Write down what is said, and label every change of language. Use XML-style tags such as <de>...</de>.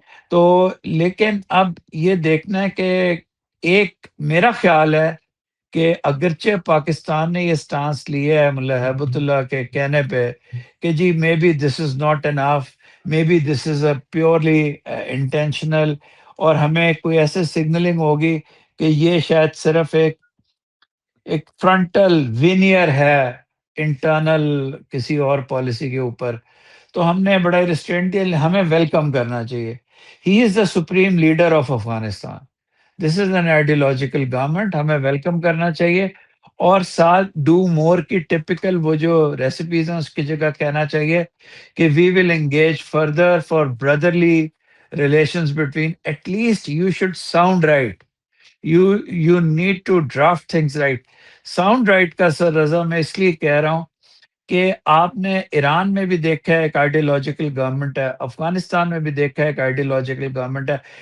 <ur>تو لیکن اب یہ دیکھنا ہے کہ ایک میرا خیال ہے کہ اگرچہ پاکستان نے یہ سٹانس لیا ہے ملا ہیبت اللہ کے کہنے پہ کہ جی</ur> <en>may be this is not enough, may be this is a purely intentional,</en> <ur>اور ہمیں کوئی ایسے سگنلنگ ہوگی کہ یہ شاید صرف ایک فرنٹل وینئر ہے انٹرنل کسی اور پالیسی کے اوپر، تو ہم نے بڑا ریسٹرینٹ دیا. ہمیں ویلکم کرنا چاہیے.</ur> <en>He is the supreme leader of Afghanistan. This is an ideological government,</en> <ur>ہمیں ویلکم کرنا چاہیے. اور ساتھ ڈو مور کی ٹپیکل وہ جو ریسیپیز ہیں اس کی جگہ کہنا چاہیے کہ</ur> <en>We will engage further for brotherly relations between, at least you should sound right. You need to draft things right.</en> <ur>Sound right کا سر رضا میں اس لیے کہہ رہا ہوں کہ آپ نے ایران میں بھی دیکھا ہے ایک آئیڈیولوجیکل گورنمنٹ ہے، افغانستان میں بھی دیکھا ہے ایک آئیڈیولوجیکل گورنمنٹ ہے.</ur>